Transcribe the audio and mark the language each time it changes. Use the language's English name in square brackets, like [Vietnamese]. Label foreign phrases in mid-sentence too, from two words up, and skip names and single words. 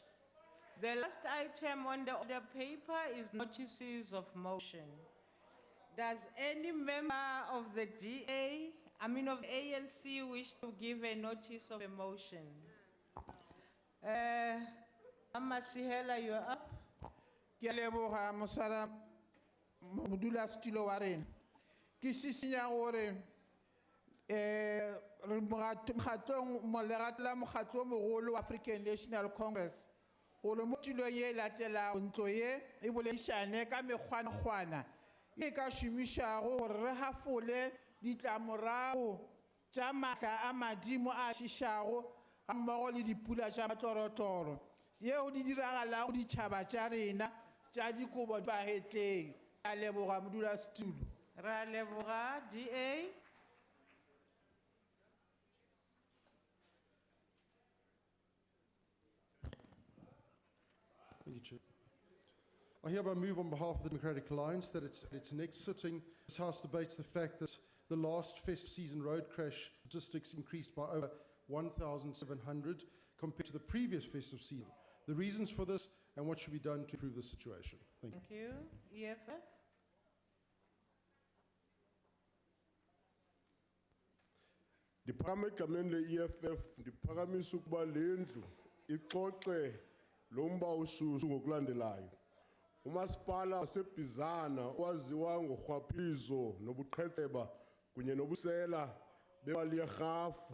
[English] The last item on the order paper is notices of motion. Does any member of the of ANC wish to give a notice of a motion? Amasihela, you're up. [Northern Sotho] Ke a leboga moswara modulasetulo wa rena. Ke šišinya gore legato la mokgatlo o mogolo wa African National Congress gore mo tulong ye latelago ntlo ye e boledišane ka mekgwanakgwana e ka šomišago gore re hafole ditlamorago tša maatla a madimo a šišago mmogo le dipula tša matlorotloro yeo di diragalago ditšhaba tša rena tša dikobo bahetleng. Ke a leboga modulasetulo. Re a leboga, [English] DA. Thank you, Chair. I hereby move on behalf of the Democratic Alliance that its next sitting, this House debates the fact that the last festive season road crash statistics increased by over 1,700 compared to the previous festive season. The reasons for this and what should be done to improve the situation. Thank you. Thank you. EFF. [Xhosa] Ndiphakama egameni le-EFF ndiphakamisa ukuba le ndlu ixoxe lo mba ushushu ngokulandelayo. Umasipala waseBizana owaziwa ngorhwaphilizo nobuqhetseba kunye nobusela bemali yerhafu.